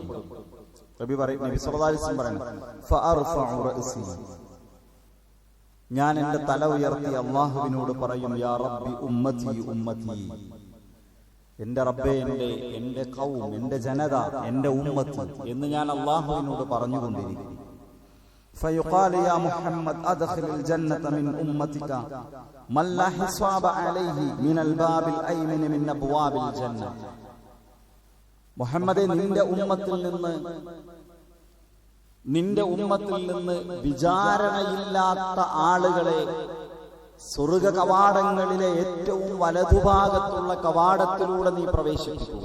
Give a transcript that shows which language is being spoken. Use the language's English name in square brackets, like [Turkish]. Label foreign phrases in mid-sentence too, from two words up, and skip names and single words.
[Malayalam] നബി [Arabic] صلى الله عليه وسلم [Malayalam] പറയുന്നു, [Arabic] فأرفع رأسي, [Malayalam] ഞാൻ എന്റെ തല ഉയർത്തി അല്ലാഹുവിനോട് പറയും, [Arabic] يا ربي أمتي أمتي, [Malayalam] എന്റെ റബ്ബേ, എന്റെ ഖൗം, എന്റെ ജനത, എന്റെ ഉമ്മത്ത് എന്ന് ഞാൻ അല്ലാഹുവിനോട് പറഞ്ഞുകൊണ്ടിരിക്കും. [Arabic] فيقال يا محمد أدخل الجنة من أمتك من لا حساب عليه من الباب الأيمن من أبواب الجنة. [Malayalam] മുഹമ്മദേ, നിന്റെ ഉമ്മത്തിൽ നിന്ന് വിചാരണയില്ലാത്ത ആളുകളെ സ്വർഗ കവാടങ്ങളിലെ ഏറ്റവും വലതുഭാഗത്തുള്ള കവാടത്തിലൂടെ നീ പ്രവേശിപ്പിക്കുക.